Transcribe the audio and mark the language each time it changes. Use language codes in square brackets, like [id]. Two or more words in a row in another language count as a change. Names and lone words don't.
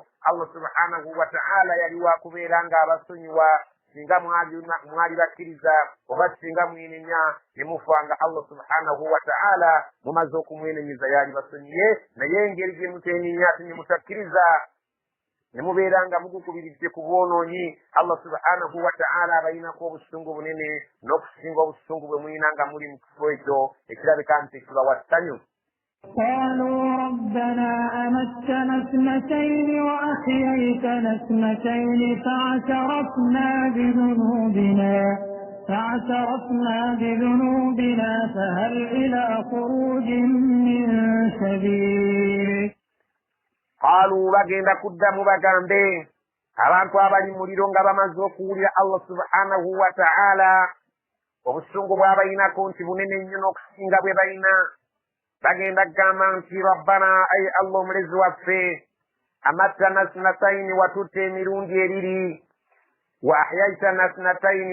[lg] Allah [ar] سبحانه وتعالى [lg] yali wakubeera nga abasonyiwa singa mwali bakkiriza oba singa mwenenya ne mufanga Allah [ar] سبحانه وتعالى [lg] mumaze okumwenenyeza yali basonyiye naye engeri gye muteenenya ati ne mutakkiriza ne mubeera nga mugukubiridde ku bwonoonyi. Allah [ar] سبحانه وتعالى [lg] abayinako obusungu bunene n'okusinga obusungu bwe muyina nga muli mu kifo ekyo ekirabika nti kibawa ssanyu. [ar] قالوا ربنا أمتنا اثنتين وأحييتنا اثنتين فاعترفنا بذنوبنا فهل إلى خروج من سبيل. [lg] قالوا bagenda kuddamu bagambe abantu abali muliro nga bamaze okuwulira Allah [ar] سبحانه وتعالى [lg] obusungu bw'abayinako nti bunene nnyo n'okusinga bwe bayina bagenda kugamba nti rabbana ayi allah omulezi waffe [ar] أمتنا اثنتين [lg] watutte emirundi ebiri [ar] وأحييتنا اثنتين